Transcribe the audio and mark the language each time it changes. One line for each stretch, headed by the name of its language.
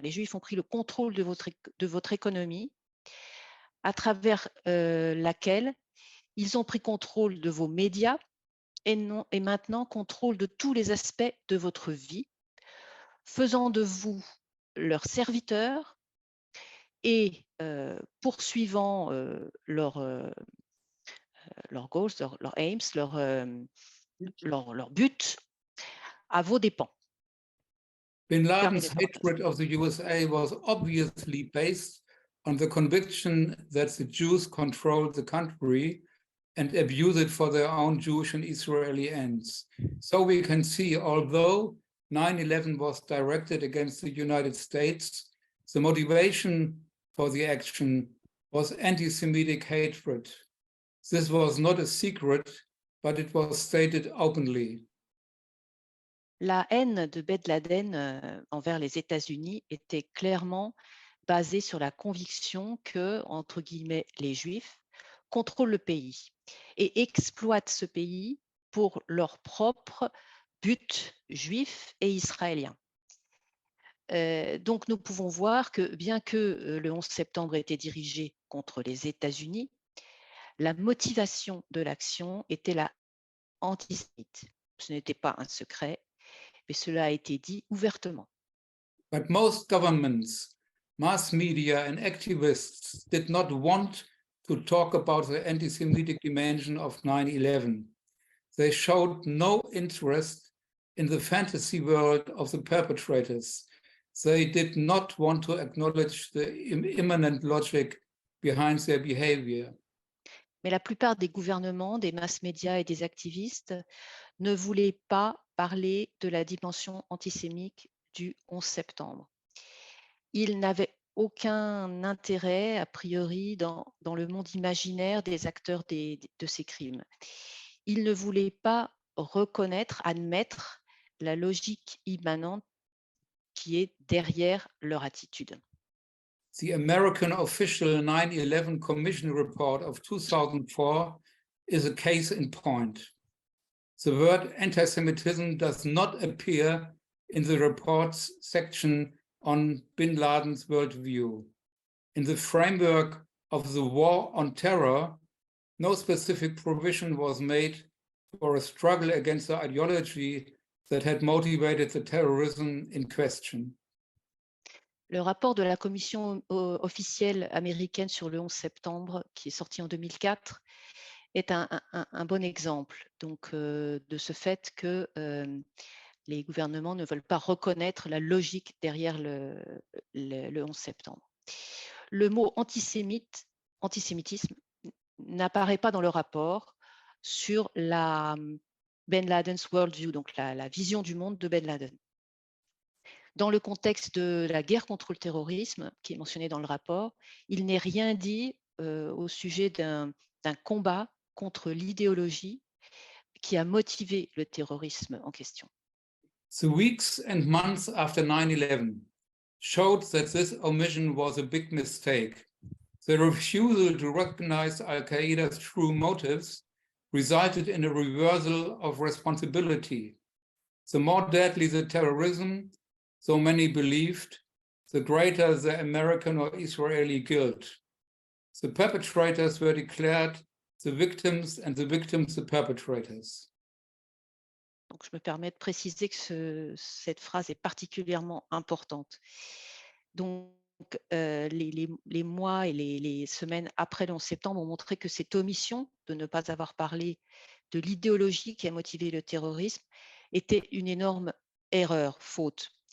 French: Les Juifs ont pris le contrôle de votre économie à travers laquelle ils ont pris contrôle de vos médias et maintenant contrôle de tous les aspects de votre vie, faisant de vous leurs serviteurs et poursuivant leurs goals, leurs aims, leurs buts à vos dépens.
English: Bin Laden's hatred of the USA was obviously based on the conviction that the Jews controlled the country and abuse it for their own Jewish and Israeli ends. So we can see, although 9/11 was directed against the United States, the motivation for the action was anti-Semitic hatred. This was not a secret, but it was stated openly.
French: La haine de Ben Laden envers les États-Unis était clairement basée sur la conviction que, entre guillemets, les Juifs contrôlent le pays et exploitent ce pays pour leurs propres buts juifs et israéliens. Donc, nous pouvons voir que bien que le 11 septembre était dirigé contre les États-Unis, la motivation de l'action était la antisémite. Ce n'était pas un secret. mais cela a été dit ouvertement.
English: But most governments, mass media and activists did not want to talk about the anti-Semitic dimension of 9/11. They showed no interest in the fantasy world of the perpetrators. They did not want to acknowledge the immanent logic behind their behavior.
French: Mais la plupart des gouvernements, des masses médias et des activistes ne voulaient pas parler de la dimension antisémite du 11 septembre. Ils n'avaient aucun intérêt, a priori, dans le monde imaginaire des acteurs de ces crimes. Ils ne voulaient pas reconnaître, admettre la logique immanente qui est derrière leur attitude.
English: The American official 9/11 Commission report of 2004 is a case in point. The word anti-Semitism does not appear in the report's section on bin Laden's worldview. In the framework of the war on terror, no specific provision was made for a struggle against the ideology that had motivated the terrorism in question.
French: Le rapport de la commission officielle américaine sur le 11 septembre, qui est sorti en 2004, est un bon exemple donc, de ce fait que les gouvernements ne veulent pas reconnaître la logique derrière le 11 septembre. Le mot antisémitisme n'apparaît pas dans le rapport sur la Ben Laden's worldview, donc la vision du monde de Ben Laden. Dans le contexte de la guerre contre le terrorisme, qui est mentionné dans le rapport, il n'est rien dit au sujet d'un combat contre l'idéologie qui a motivé le terrorisme en question.
English: The weeks and months after 9/11 showed that this omission was a big mistake. The refusal to recognize Al-Qaeda's true motives resulted in a reversal of responsibility. The more deadly the terrorism, so many believed, the greater the American or Israeli guilt. The perpetrators were declared the victims and the victims the perpetrators.
French: Donc, je me permets de préciser que cette phrase est particulièrement importante. Donc, les mois et les semaines après le 11 septembre ont montré que cette omission de ne pas avoir parlé de l'idéologie qui a motivé le terrorisme était une énorme erreur, faute.